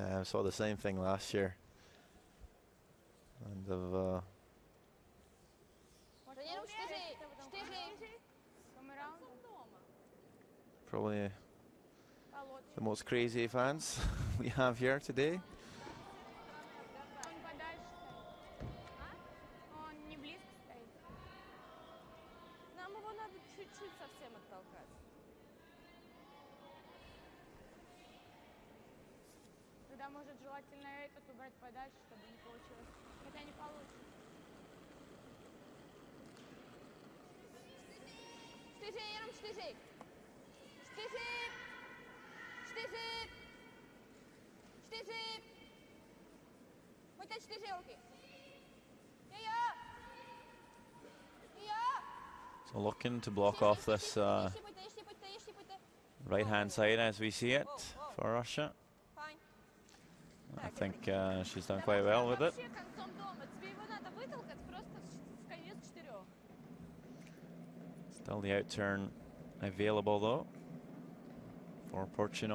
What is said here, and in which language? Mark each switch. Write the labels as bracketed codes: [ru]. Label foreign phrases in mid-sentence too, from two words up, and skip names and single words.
[en] I saw the same thing last year. And probably the most crazy fans we have here today. [ru] Может, желательно этот убрать подальше, чтобы не получилось. Хотя не получится. [cs] Jenom 4. 4. Pojďte 4, holky. [en] So looking to block off this right-hand side as we see it for Russia. I think she's done quite well with it. Still the outturn available though for Porcino.